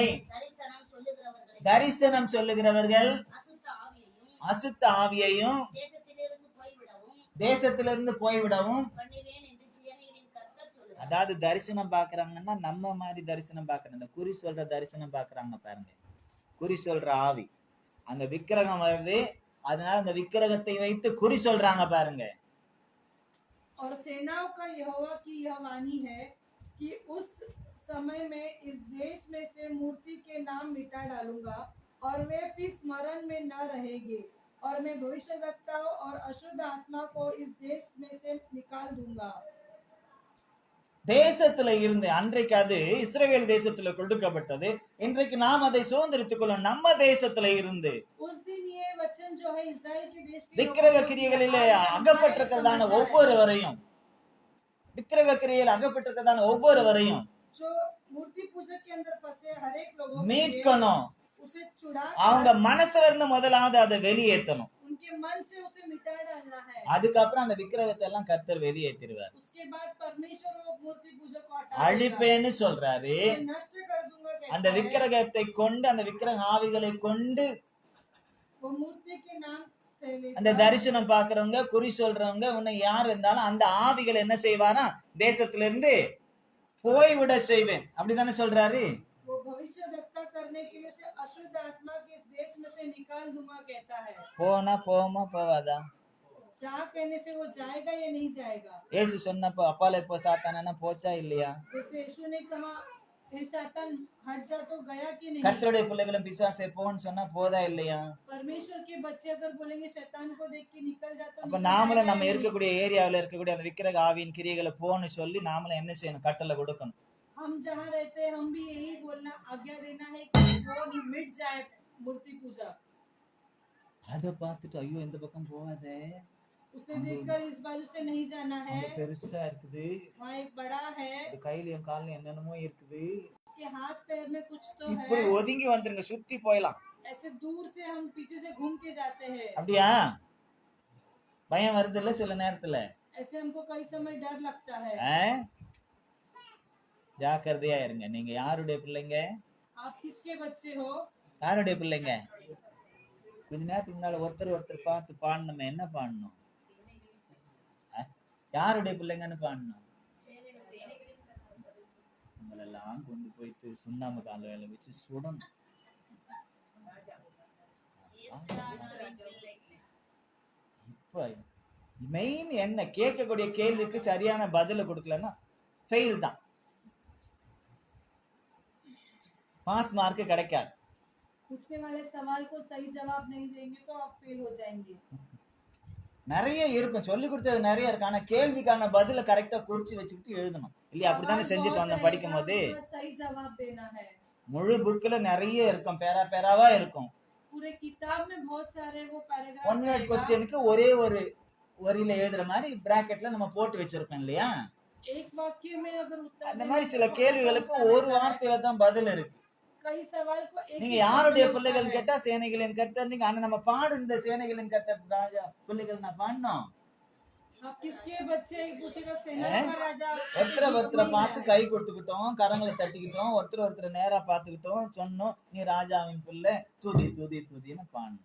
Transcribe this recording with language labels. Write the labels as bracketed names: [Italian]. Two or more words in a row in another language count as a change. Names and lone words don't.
[Tamil] தரிசனம் சொல்லுகிறவர்கள் அசுத்த ஆவியையும் தேசத்திலிருந்து போய்விடவும் பண்ணுவேன் என்று சேனைகளின் கர்த்தர் சொல்லுகிறார். அதாவது தரிசனம் பாக்குறாங்கன்னா நம்ம மாதிரி தரிசனம் பாக்குறாங்க. இந்த குறி சொல்ற தரிசனம் பாக்குறாங்க பாருங்க. குறி சொல்ற ஆவி அங்க விக்கிரகம் வருது, அதனால அந்த விக்கிரகத்தை வைத்து குறி சொல்றாங்க பாருங்க. [Hindi] और सेनाओं का यहोवा की यह वाणी है कि उस समय में इस देश में से मूर्ति के नाम मिटा डालूंगा और वे फिर स्मरण में न रहेंगे और मैं भविष्यवक्ताओं और अशुद्ध आत्मा को इस देश में से निकाल दूंगा। [Tamil] தேசத்துல இருந்து அன்றைக்கு அது இஸ்ரவேல் தேசத்துல கொடுக்கப்பட்டது. இன்றைக்கு நாம் அதை சுதந்திரித்துக் கொள்ள நம்ம தேசத்துல இருந்து [Hindi] उस दिन ये वचन जो है इस्राएल के देश के [Tamil] விக்கிரக கிரியைகளிலே அகப்பட்டிருக்கிறதான ஒவ்வொருவரையும் ஒவ்வொருவரையும் [Hindi] जो मूर्ति पूजा के अंदर फंसे हर एक लोगों को [Tamil] மீட்கணும். [Hindi] उसे छुड़ा [Tamil] அவங்க மனசுல இருந்து முதலாவது அதை வெளியேற்றணும். [Hindi] उनके मन से उसे मिटा डालना है। [Tamil] அதுக்கப்புறம் அந்த விக்கிரகத்தை எல்லாம் கர்த்தர் வெளியேற்றிடுவார். [Hindi] उसके बाद परमेश्वर वो मूर्ति पूजा को हटा [Tamil] அழிப்பேன்னு சொல்றாரு. [Hindi] देगा, नष्ट कर दूंगा कहता [Tamil] அந்த [Hindi] है। [Tamil] விக்கிரகத்தை கொண்டு அந்த விக்கிரக ஆவிகளை கொண்டு [Hindi] वो मूर्ति के नाम से [Tamil] அந்த தரிசனம் பாக்குறவங்க குறி சொல்றவங்க உன்னை யார் இருந்தாலும் அந்த ஆவிகள் என்ன செய்வாரா தேசத்திலிருந்து போய்விட செய்வேன் அப்படிதானே சொல்றாரு. [Hindi] वो भविष्य वक्ता करने के लिए उसे अशुद्ध आत्मा के इस देश में से निकाल दूंगा कहता है। [Tamil] போனா போமா போவாதா? [Hindi] जा कहने से वो जाएगा या नहीं जाएगा? [Tamil] ஏசு சொன்னப்போ அப்பாலே போ சாத்தானா போச்சா இல்லையா? [Hindi] जैसे यीशु ने कहा हे शैतान हट जा तो गया कि नहीं? [Tamil] கர்த்தருடைய பிள்ளைகளும் பிசாசே போன்னு சொன்னா போதா இல்லையா? [Hindi] परमेश्वर के बच्चे अगर बोलेंगे शैतान को देख के निकल जा तो [Tamil] அப்ப [Hindi] निकल [Tamil] நாமளும் [Hindi] जाएगा [Tamil] நம்ம [Hindi] या नहीं? [Tamil] இருக்கக்கூடிய ஏரியாவில் இருக்கக்கூடிய அந்த விக்கிரக ஆவியின் கிரியைகளை போன்னு சொல்லி நாமளும் என்ன செய்யணும்? கட்டளை கொடுக்கணும். [Hindi] हम जहाँ रहते हैं हम भी यही बोलना आज्ञा देना है कि वो मिट जाए मूर्ति पूजा। [Tamil] அதை பார்த்துட்டு ஐயோ இந்த பக்கம் போவாதே, [Hindi] उसे देखकर इस बाजू से नहीं जाना है, [Tamil] அங்க பெருசா இருக்குது, [Hindi] वहाँ एक बड़ा है, [Tamil] இது கையிலயும் காலையும் என்னென்னமோ இருக்குது, [Hindi] उसके हाथ पैर में कुछ तो [Tamil] இப்படி [Hindi] है। [Tamil] ஒதுங்கி வந்துருங்க, சுத்தி போயலாம். [Hindi] ऐसे दूर से हम पीछे से घूम के जाते हैं। [Tamil] அப்படியா? பயம் வருது இல்ல சில நேரத்துல? [Hindi] ऐसे हमको कई समय डर लगता है। [Tamil] ஜாக்கிரதையா இருங்க. நீங்க யாருடைய பிள்ளைங்க? [Hindi] आप किसके बच्चे हो? [Tamil] யாருடைய பிள்ளைங்க? கொஞ்ச நேரத்துக்கு முன்னால ஒருத்தர் பார்த்து பாடணுமே, என்ன பாடணும்? யாருடைய பிள்ளைங்கன்னு பாடணும்? உங்களெல்லாம் கொண்டு போயிட்டு சுண்ணாம்பு கால வேலை வச்சு சுடணும். இப்ப மெயின் என்ன, கேட்கக்கூடிய கேள்விக்கு சரியான பதில கொடுக்கலன்னா ஃபெயில் தான், [English] pass mark [Tamil] கிடைக்காது. [Hindi] पूछने वाले सवाल को सही जवाब नहीं देंगे तो आप फेल हो जाएंगे। [Tamil] நிறைய இருக்கும், சொல்லி கொடுத்தது நிறைய இருக்கு, ஆனா கேள்விக்கான பதில கரெக்டா குறிச்சு வச்சுக்கிட்டு எழுதணும் இல்லையா? அப்படித்தானே செஞ்சுட்டு வந்தோம் படிக்கும் போது. [Hindi] सही जवाब देना है। [Tamil] முழு புக்ல நிறைய இருக்கும், பேரா பேராவா இருக்கும். [Hindi] पूरे किताब में बहुत सारे वो पैराग्राफ [English] one word question [Tamil] ஒரே ஒரு வரியில எழுதுற மாதிரி பிராக்கெட்ல நம்ம போட்டு வச்சிருப்போம் இல்லையா? [Hindi] एक वाक्य में अगर उत्तर [Tamil] அந்த மாதிரி சில கேள்விகளுக்கு ஒரு வார்த்தையில தான் பதில் இருக்கு. [Hindi] कई सवाल को एक [Tamil] நீங்க யாருடைய பிள்ளைகள் கேட்டா சேனைகளின் கர்த்தர் நீங்க, ஆனா நம்ம பாடும் இந்த சேனைகளின் கர்த்தர் ராஜா பிள்ளைகள் நான் பாடணும். [Hindi] आप किसके बच्चे पूछेगा सेना का राजा। [Tamil] ஒருத்தரை பார்த்து கை கொடுத்துக்கிட்டோம், கரங்களை தட்டிக்கிட்டோம், ஒருத்தர் நேரா பார்த்துக்கிட்டோம், சொன்னோம் நீ ராஜாவின் பிள்ளை, தூதி தூதி தூதின்னு பாடணும்.